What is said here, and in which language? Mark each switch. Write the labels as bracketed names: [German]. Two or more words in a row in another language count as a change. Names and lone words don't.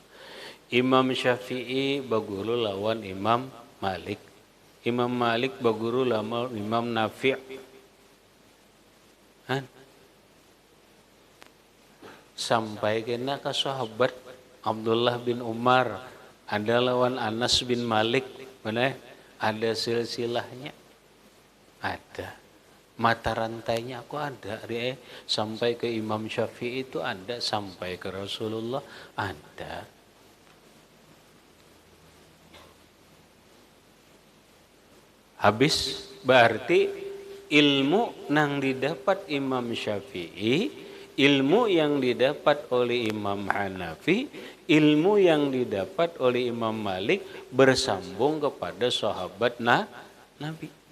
[Banjar] Imam Syafi'i baguru lawan Imam Malik. Imam Malik baguru lama Imam Nafi'. [Indonesian] Sampai kena ke sahabat Abdullah bin Umar, ada lawan Anas bin Malik, mana ada silsilahnya, ada mata rantainya aku ada, sampai ke Imam Syafi'i itu ada, sampai ke Rasulullah ada. Habis berarti ilmu yang didapat Imam Syafi'i, ilmu yang didapat oleh Imam Hanafi, ilmu yang didapat oleh Imam Malik bersambung kepada sahabat Nabi.